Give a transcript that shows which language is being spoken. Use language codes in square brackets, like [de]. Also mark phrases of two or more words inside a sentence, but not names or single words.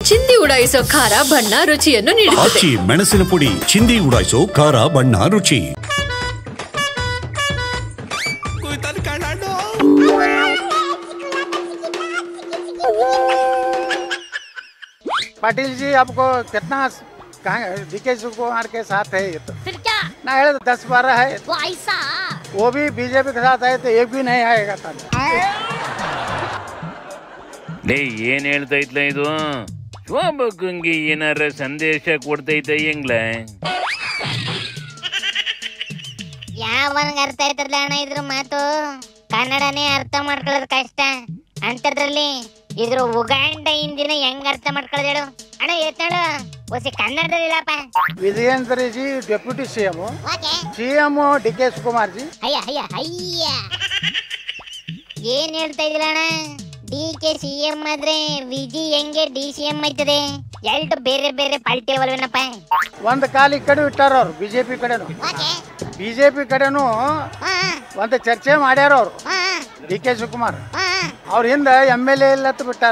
[kn] ಚಿಂದಿ ಉಡಾಯಿಸೋ ಖಾರ ಬಣ್ಣ ರುಚಿಯನ್ನು ನೀಡುತ್ತದೆ. ಮೆಣಸಿನ ಪುಡಿ ಚಿಂದಿ ಉಡಾಯಿಸೋ ಖಾರ ಬಣ್ಣ ರುಚಿ. [hi] पाटिल जी आपको कितना डीके शिवकुमार के साथ है ये तो फिर क्या ना 10-12 है वो ऐसा वो भी बीजेपी के साथ आए तो एक भी नहीं आएगा था [kn] ಏನ್ ಹೇಳ್ತಾ ಇದ್ಲ ಇದು ಶೋಭಕ್ಕಂಗೆ ಏನಾರ ಸಂದೇಶ ಕೊಡ್ತೈತ ಹೆಂಗ್ಲ ಯಾವನ್ಗ ಅರ್ಥ ಆಯ್ತದ ಅಣ್ಣ ಇದ್ರ ಮಾತು ಕನ್ನಡನೇ ಅರ್ಥ ಮಾಡ್ಕೊಳ್ಳೋದು ಕಷ್ಟ ಅಂತದ್ರಲ್ಲಿ ಇದ್ರ ಉಗಾಂಡ ಹಿಂದಿನ ಹೆಂಗ್ ಅರ್ಥ ಮಾಡ್ಕೊಳ್ಳೋದು ಹೇಳು ಅಣ್ಣ ಎತ್ತೇಳು ಹೊಸ ಕನ್ನಡದಲ್ಲಿಲ್ಲಪ್ಪ. [hi] विजेंद्र जी [en] deputy CM CM [hi] डीके शिवकुमार जी [kn] ಅಯ್ಯ ಅಯ್ಯ ಅಯ್ಯ ಏನ್ ಹೇಳ್ತಾ ಇದಿಲ್ಲ ಅಣ್ಣ ಡಿಕೆ ಸಿಎಂ ಆದ್ರೆ ವಿಜಿ ಹೆಂಗೆ ಡಿ ಸಿಎಂ ಆಯ್ತದೆ ಎರಡು ಬೇರೆ ಬೇರೆ ಪಾರ್ಟಿ ಅವಲ್ವೇನಪ್ಪ. ಒಂದು ಕಾಲ ಈ ಕಡೆ ಇಟ್ಟಾರ ಅವ್ರು ಬಿಜೆಪಿ ಕಡೆನು ಒಂದು ಚರ್ಚೆ ಮಾಡ್ಯಾರ ಅವ್ರು ಡಿಕೆ ಶಿವಕುಮಾರ್ ಅವ್ರ ಹಿಂದ MLA ಇಲ್ಲತ್ತು ಬಿಟ್ಟಾರ.